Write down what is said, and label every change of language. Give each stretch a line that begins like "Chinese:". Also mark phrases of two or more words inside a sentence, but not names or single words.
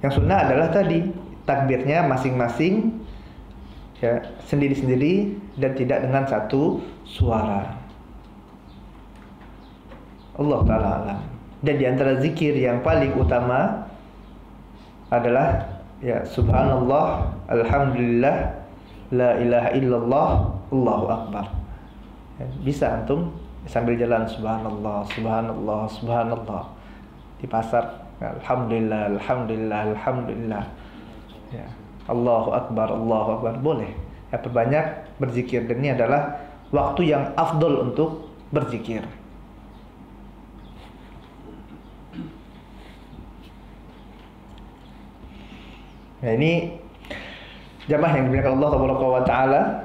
Indonesian: Yang sunnah adalah tadi takbirnya masing-masing, ya, sendiri-sendiri dan tidak dengan satu suara.
Arabic: الله تعالى أعلم.
Indonesian: Dan di antara zikir yang paling utama adalah ya
Arabic: سبحان الله، الحمد لله، لا إله إلا الله، الله أكبر.
Indonesian: Ya, bisa antum sambil jalan
Arabic: سبحان الله، سبحان الله، سبحان الله.
Indonesian: Di pasar
Arabic: الحمد لله، الحمد لله، الحمد لله. يا، الله أكبر، الله أكبر,
Indonesian: boleh. Ya, perbanyak berzikir, dan ini adalah waktu yang afdol untuk berzikir. Nah, ini jamaah yang dimuliakan Allah Taala.